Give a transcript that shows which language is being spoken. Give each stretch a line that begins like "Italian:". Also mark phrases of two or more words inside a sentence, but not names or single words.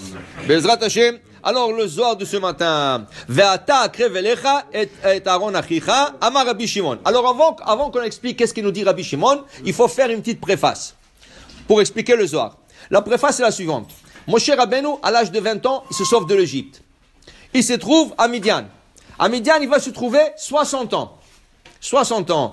Hebrew: בעזרת השם.
French: Alors le Zohar de ce matin.
Hebrew: ואתה הקרב אליך את אהרן אחיך אמר רבי שמעון.
French: Alors avant qu'on explique qu'est-ce qu'il nous dit Rabbi Shimon, il faut faire une petite préface pour expliquer le Zohar. La préface est la suivante. Moshe Rabbeinu, à l'âge de 20 ans, il se sauve de l'Égypte. Il se trouve à Midian. À Midian, il va se trouver 60 ans. 60 ans.